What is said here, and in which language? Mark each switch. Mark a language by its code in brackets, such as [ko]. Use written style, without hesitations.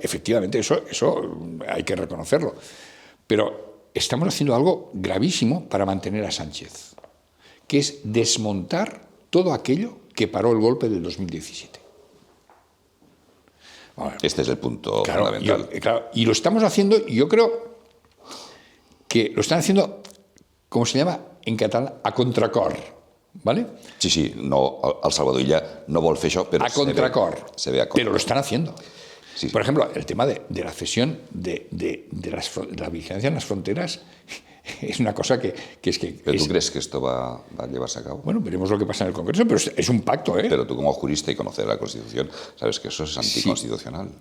[es] Efectivamente, eso hay que reconocerlo. Pero estamos haciendo algo gravísimo para mantener a Sánchez, que es desmontar todo aquello que paró el golpe del 2017. Bueno, este es el punto fundamental. Y lo estamos haciendo, y yo creo que lo están haciendo, ¿cómo se llama en catalán? A contracor, ¿vale? Sí, [ca] no, el Salvadorilla no vol fer això, però a contracor, [es] se ve a contracor. Pero lo están haciendo. Sí. Por ejemplo, el tema de la cesión de la vigilancia en las fronteras es una cosa que es que... ¿Pero tú crees que esto va a llevarse a cabo? Bueno, veremos lo que pasa en el Congreso, pero es un pacto, ¿eh? Pero tú como jurista y conocer la Constitución, sabes que eso es anticonstitucional.